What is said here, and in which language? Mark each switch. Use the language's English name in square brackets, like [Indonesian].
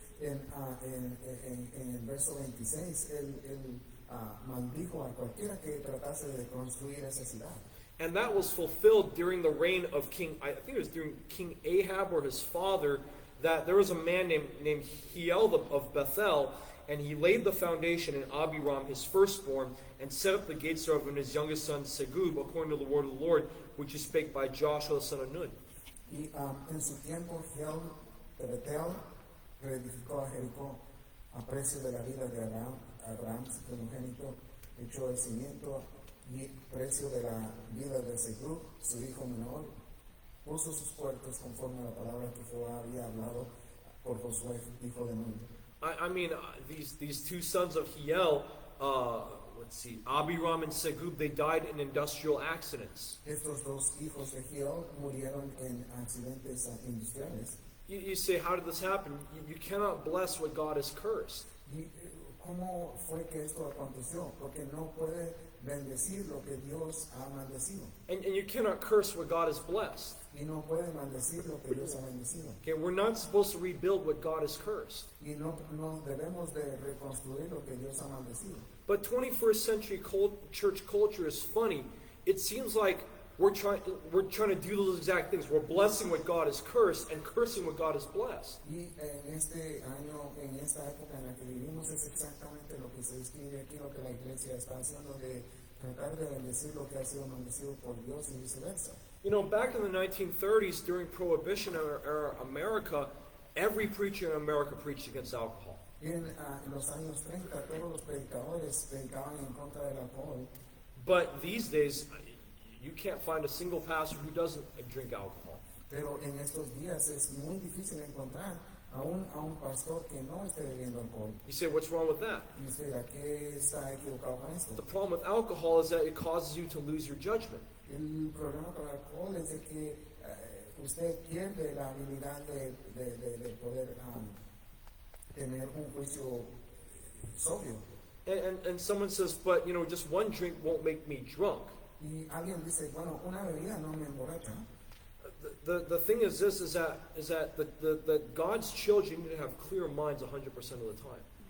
[Spanish] En el verso 26, él maldijo a cualquiera que tratase de construir esa ciudad. [English] And that was fulfilled during the reign of I think it was during King Ahab or his father, that there was a man named Hiel of Bethel, and he laid the foundation in Abiram, his firstborn, and set up the gates thereof in his youngest son Segub, according to the word of the Lord, which is spake by Joshua the son of Nun. [Spanish] Y en su tiempo, Hiel de Betel reedificó a Jericó a precio de la vida de Abraham, su primogénito, echó el cimiento, y precio de la vida de Segub, su hijo menor, puso sus puertas conforme a la palabra que Jehová había hablado por Josué, hijo de Nun. [English] I mean, these two sons of Hiel, let's see, Abiram and Segub, they died in industrial accidents. [Spanish] Estos dos hijos de Hiel murieron en accidentes industriales. [English] You say, how did this happen? You cannot bless what God has cursed. [Spanish] ¿Y cómo fue que esto aconteció? Porque no puede bendecir lo que Dios ha maldecido. [English] And you cannot curse what God has blessed. [Spanish] Y no puede maldecir lo que Dios ha bendecido. [English] Okay, we're not supposed to rebuild what God has cursed. [Spanish] Y no debemos de reconstruir lo que Dios ha maldecido. [English] But 21st century church culture is funny. It seems like we're trying to do those exact things. We're blessing what God has cursed and cursing what God has blessed. [Spanish] Y en este año, en esta época en la que vivimos, es exactamente lo que se describe aquí, lo que la iglesia está haciendo, de tratar de bendecir lo que ha sido maldecido por Dios y viceversa. [English] You know, back in the 1930s, during Prohibition era America, every preacher in America preached against alcohol. [Spanish] En los años 30, todos los predicadores predicaban en contra del alcohol. [English] But these days, you can't find a single pastor who doesn't drink alcohol. [Spanish] Pero en estos días es muy difícil encontrar a un pastor que no esté bebiendo alcohol. [English] You say, what's wrong with that? [Spanish] Y usted dirá, ¿qué está equivocado con esto? [English] The problem with alcohol is that it causes you to lose your judgment. [Spanish] El problema con el alcohol es de que usted pierde la habilidad de poder tener un juicio sobrio. [English] And someone says, but you know, just one drink won't make me drunk. [Spanish] Y alguien dice, bueno, una bebida no me emborracha. [English] The thing is this, is that the God's children need to have clear minds 100% of the time.